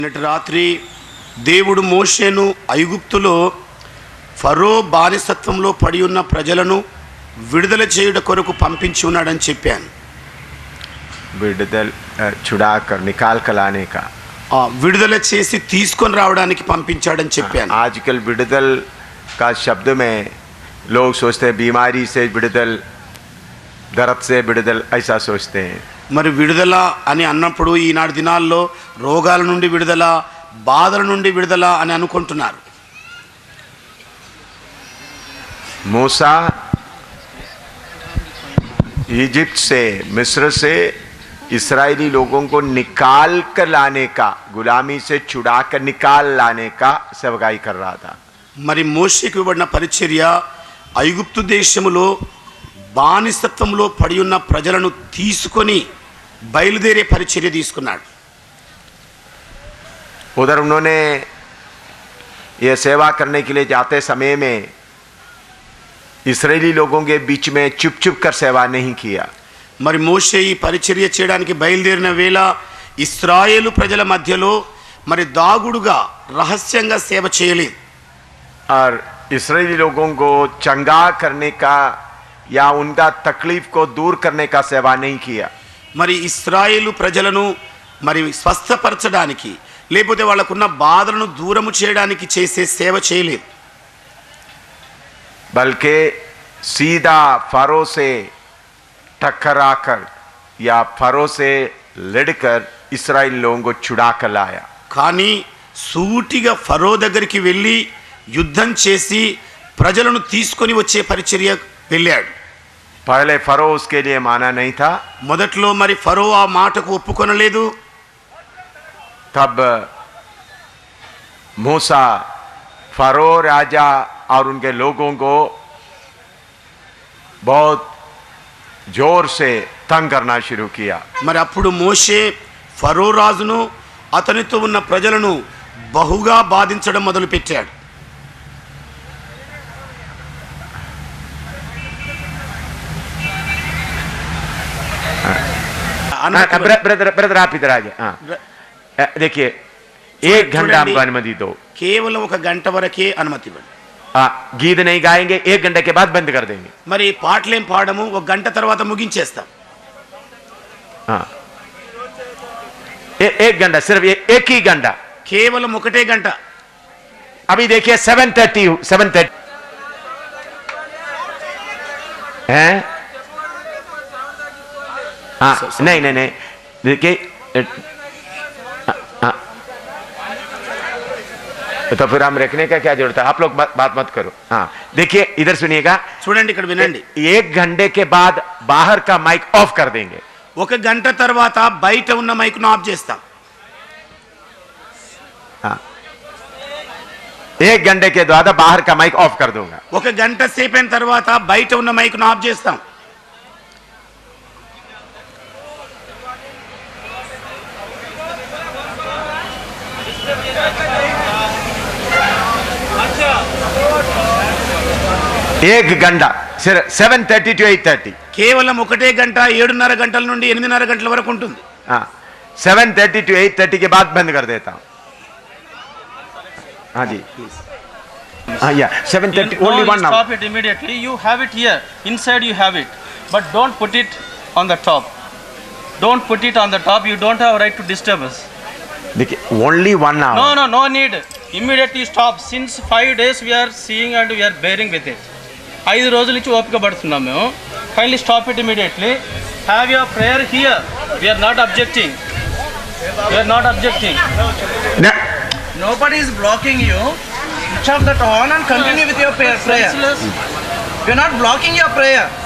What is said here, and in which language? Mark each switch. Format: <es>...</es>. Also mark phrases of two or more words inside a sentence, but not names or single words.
<te>నిన్నటి రాత్రి దేవుడు మోషేను ఐగుప్తులో ఫరో బానిసత్వంలో పడి ఉన్న ప్రజలను విడుదల చేయుట కొరకు పంపించి ఉన్నాడని చెప్పాను.</te> <hi>విడుదల छुड़ाकर निकाल कर लाने का</hi> <te>విడుదల చేసి తీసుకొని రావడానికి పంపించాడని చెప్పాను.</te> <hi>आजकल विడుదల का शब्द में लोग सोचते हैं बीमारी से विడుదల, दर्द से विడుదల, ऐसा सोचते हैं.</hi> <te>మరి విడుదల అని అన్నప్పుడు ఈనాటి దినాల్లో రోగాల నుండి విడుదల, బాధల నుండి విడుదల అని అనుకుంటున్నారు.</te> <hi>मूसा इजिप्ट से, मिस्र से इस्राएली लोगों को निकाल कर लाने का, गुलामी से छुड़ा कर निकाल लाने का सेवकाई कर रहा था.</hi> <te>మరి మోషేకి ఇవ్వబడిన పరిచర్య ఐగుప్తు దేశములో బానిసత్వంలో పడి ఉన్న ప్రజలను తీసుకొని బయలుదేరే పరిచర్య తీసుకున్నాడు.</te> <hi>उधर उन्होंने ये सेवा करने के लिए जाते समय में इस्राएली लोगों के बीच में चुप चुप कर सेवा नहीं किया.</hi> <te>మరి మోషే ఈ పరిచర్య చేయడానికి బయలుదేరిన వేళ ఇశ్రాయేలు ప్రజల మధ్యలో మరి దాగుడుగా రహస్యంగా సేవ చేయలేదు.</te> <hi>और इस्राएली लोगों को चंगा करने का या उनका तकलीफ को दूर करने का सेवा नहीं किया.</hi> <te>మరి ఇశ్రాయేలు ప్రజలను మరి స్వస్థపరచడానికి లేకపోతే వాళ్ళకున్న బాధలను దూరము చేయడానికి చేసే సేవ చేయలేదు.</te> <hi>बल्कि सीधा फरो से टकराकर या फरो से लड़कर इस्राएल लोगों को छुड़ा कर लाया.</hi> <te>కానీ సూటిగా ఫరో దగ్గరికి వెళ్ళి యుద్ధం చేసి ప్రజలను తీసుకొని వచ్చే పరిచర్య వెళ్ళాడు.</te> <hi>पहले फरो उसके लिए माना नहीं था.</hi> <te>మొదట్లో మరి ఫరో ఆ మాటకు ఒప్పుకొనలేదు.</te> <hi>तब मूसा फरो राजा और उनके लोगों को बहुत जोर से तंग करना शुरू किया.</hi> <te>మరి అప్పుడు మోషే ఫరో రాజును అతనితో ఉన్న ప్రజలను బహుగా బాధించడం మొదలుపెట్టాడు.</te> <hi>ब्रदर आप इधर आ जाए. देखिए, एक घंटा हमको अनुमति दो.</hi> <te>కేవలం ఒక గంట వరకే అనుమతి ఇవ్వండి.</te> <hi>गीत नहीं गाएंगे, एक घंटे के बाद बंद कर देंगे.</hi> <te>మరి పాటలేం పాడము, ఒక గంట తర్వాత ముగించేస్తాం.</te> <hi>एक घंटा, सिर्फ एक ही घंटा,</hi> <te>కేవలం ఒకటే గంట.</te> <hi>अभी देखिए 7:30 हैं. हाँ, नहीं देखिए, तो फिर हम रखने का क्या जरूरत है? आप लोग बात मत करो. हाँ, देखिए इधर सुनिएगा.</hi> <te>చూడండి, ఇక్కడ వినండి.</te> <hi>एक घंटे के बाद बाहर का</hi> <en>mic off</en> <hi>कर देंगे.</hi> <te>ఒక గంట తర్వాత బయట ఉన్న మైక్ను ఆఫ్ చేస్తాం.</te> <hi>हाँ, एक घंटे के बाद बाहर का</hi> <en>mic off</en> <hi>कर दूंगा.</hi> <te>ఒక గంట సేపు అయిన తర్వాత బయట ఉన్న మైక్ను ఆఫ్ చేస్తాం.</te> <hi>एक घंटा, सिर्फ 7:30 to 8:30.</hi> <te>కేవలం ఒకటే గంట, 7:30 గంటల నుండి 8:30 గంటల వరకు ఉంటుంది.</te> <hi>हाँ, 7:30 to 8:30 के बाद बंद कर देता हूँ. हाँ जी, हाँ या 7:30</hi> <en>only 1 hour. Stop it immediately. You have it here. Inside you have it. But don't put it on the top. Don't put it on the top. You don't have a right to disturb us. देखिए, only 1 hour. No need. Immediately stop. Since 5 days we are seeing and we are bearing with it.</en> <te>5 రోజుల నుంచి ఓపిక పడుతున్నాం మేము.</te> <en>Kindly stop it immediately. Have your prayer here. We are not objecting. We are not objecting. No. Nobody is blocking you. Switch off that on and continue with your prayer. We are not blocking your prayer.</en>